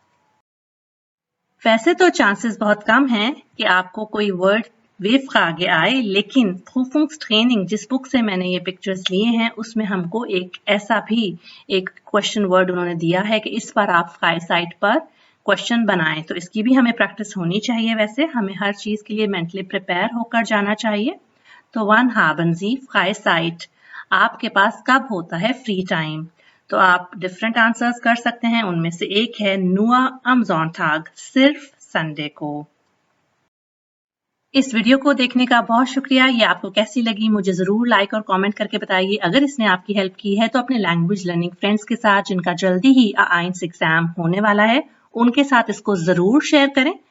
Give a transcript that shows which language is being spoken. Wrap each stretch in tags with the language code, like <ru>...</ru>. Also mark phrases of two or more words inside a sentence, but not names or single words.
<hi>वैसे तो चांसेस बहुत कम हैं कि आपको कोई वर्ड आगे आए, लेकिन Prüfungstraining, जिस बुक से मैंने ये पिक्चर्स लिए हैं, उसमें हमको एक ऐसा भी एक</hi> <en>question word</en> <hi>उन्होंने दिया है कि इस पर आप फ्राइसाइट पर क्वेश्चन बनाएं। तो इसकी भी हमें प्रैक्टिस होनी चाहिए। वैसे हमें हर चीज के लिए</hi> <en>mentally prepare</en> <hi>होकर जाना चाहिए।</hi> <de>तो wann haben Sie Freizeit?</de> <hi>आपके पास कब होता है</hi> <en>free time?</en> <hi>तो आप</hi> <en>different answers</en> <hi>कर सकते हैं, उनमें से एक है</hi> <de>nur am Sonntag,</de> <hi>सिर्फ संडे को। इस वीडियो को देखने का बहुत शुक्रिया। ये आपको कैसी लगी मुझे जरूर लाइक और कमेंट करके बताइए। अगर इसने आपकी हेल्प की है तो अपने</hi> <en>language learning friends</en> <hi>के साथ, जिनका जल्दी ही A1 एग्जाम होने वाला है, उनके साथ इसको जरूर शेयर करें।</hi>